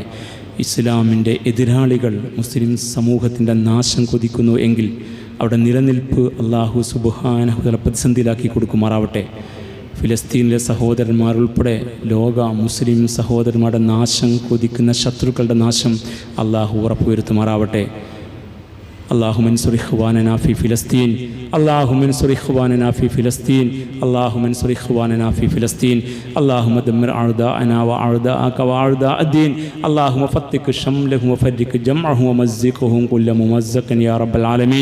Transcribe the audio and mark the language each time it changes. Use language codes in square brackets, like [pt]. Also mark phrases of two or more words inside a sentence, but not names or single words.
[ml] ഇസ്ലാമിൻ്റെ എതിരാളികൾ മുസ്ലിം സമൂഹത്തിൻ്റെ നാശം കൊതിക്കുന്നു എങ്കിൽ അവിടെ നിലനിൽപ്പ് [ar] الله سبحانه وتعالى [ml] പ്രതിസന്ധിയിലാക്കി കൊടുക്കുമാറാവട്ടെ. ഫിലിസ്തീനിലെ സഹോദരന്മാർ ഉൾപ്പെടെ ലോക മുസ്ലിം സഹോദരന്മാരുടെ നാശം കൊതിക്കുന്ന ശത്രുക്കളുടെ നാശം അല്ലാഹു ഉറപ്പുവരുത്തുമാറാവട്ടെ. [ar] اللهم انصر إخواننا في فلسطين، اللهم انصر إخواننا في فلسطين، اللهم انصر إخواننا في فلسطين. اللهم دمر أعداءنا وأعداءك وأعداء الدين. اللهم فتك شملهم وفرق جمعهم ومزقهم كل ممزق يا رب العالمين.